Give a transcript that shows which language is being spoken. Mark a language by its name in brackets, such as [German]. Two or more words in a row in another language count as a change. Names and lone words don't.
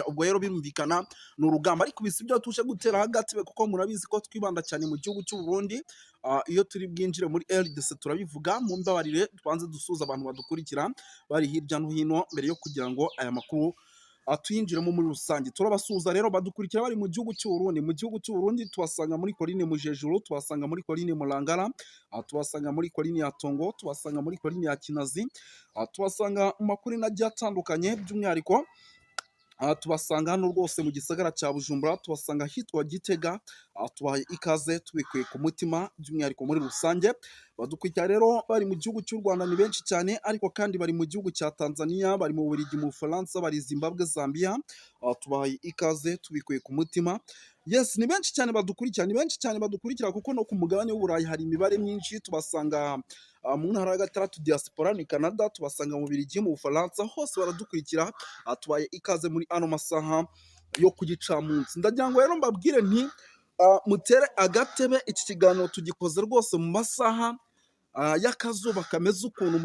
[Kinyarwanda] Ubwo rero birumvikana ni urugamba, ariko bisi ibyo tuje gutera hagati kuko murabizi ko twibanda cyane mu gihugu cy'u Burundi. Iyo turi bwinjire muri RDC turabivuga, mu mbabarire twanze dusuza abantu badukurikira bari hirya no hino mbere yo kugira ngo aya makuru tuyinjiremo muri rusange. Turabasuhuza rero badukurikira bari mu gihugu cy'u Burundi. Mu gihugu cy'u Burundi tubasanga muri Coline Mujejuru, tubasanga muri Coline Mulangara, tubasanga muri Coline ya Tongo, tubasanga muri Coline ya Kinazi, tubasanga mu makuru agiye atandukanye, by'umwihariko tubasanga hano rwose mu gisagara cya Bujumbura, tubasanga hitwa Gitega. Tubahaye ikaze tubikuye ku mutima, by'umwihariko muri rusange. Badukurikira rero bari mu gihugu cy'u Rwanda ni benshi cyane, ariko kandi bari mu gihugu cya Tanzania, bari mu Bubiligi, mu Bufaransa, bari Zimbabwe, Zambia. Tubahaye ikaze tubikuye ku mutima. Yes, ni benshi cyane badukurikira, ni benshi cyane badukurikira, kuko no ku mugabane w'Uburayi hari imibare myinshi. Tubasanga mu ntara ya gatandatu diaspora ni Canada, tubasanga mu Bubiligi, mu Bufaransa, hose baradukurikira. Tubaye ikaze muri ano masaha yo ku gicamunsi. Ndagira ngo rero mbabwire nti mutere agatebe, iki kiganiro tugikoze rwose mu masaha y'akazuba kameze ukuntu.